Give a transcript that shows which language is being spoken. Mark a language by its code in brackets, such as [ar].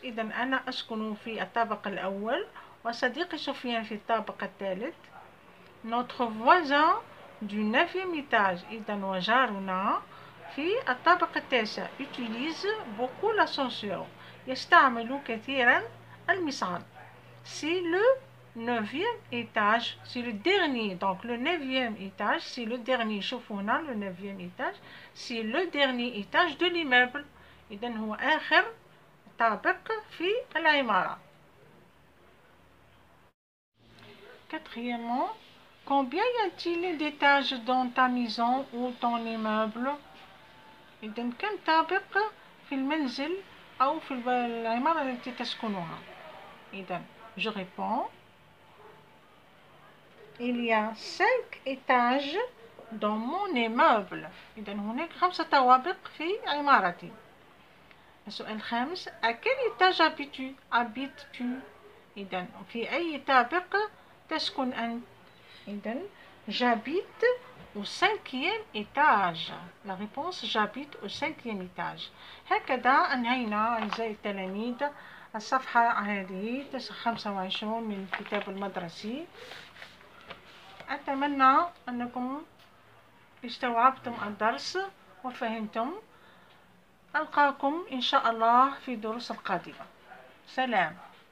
[ar] إذا أنا أسكن في الطابق الأول وصديقي سفيان في الطابق الثالث. [fr] Notre voisin du 9e étage [ar] إذا وجارنا في الطابق التاسع [fr] utilise beaucoup l'ascenseur. [ar] يستعمل كثيرا المصعد. [fr] C'est le 9e étage, c'est le dernier. Donc le 9e étage, c'est le dernier. [ar] شوفوا هنا [fr] le 9e étage, c'est le dernier étage de l'immeuble. [ar] إذن هو آخر طابق في العمارة. [fr] Quatrièmement, combien y a-t-il d'étages dans ta maison ou ton immeuble? [ar] إذن كم طابق في المنزل أو في العمارة التي تسكنها؟ إذن [fr] je réponds, il y a 5 étages dans mon immeuble. [ar] إذن هناك 5 طوابق في عمارتي. السؤال الخامس, [fr] à quel étage habites-tu? [ar] إذن في أي طابق تسكن أنت؟ إذن [fr] j'habite au 5e étage. La réponse, j'habite au 5e étage. [ar] هكذا أنهينا أعزائي التلاميذ الصفحة هذه 25 من الكتاب المدرسي. أتمنى أنكم استوعبتم الدرس وفهمتم. ألقاكم إن شاء الله في الدروس القادمة. سلام.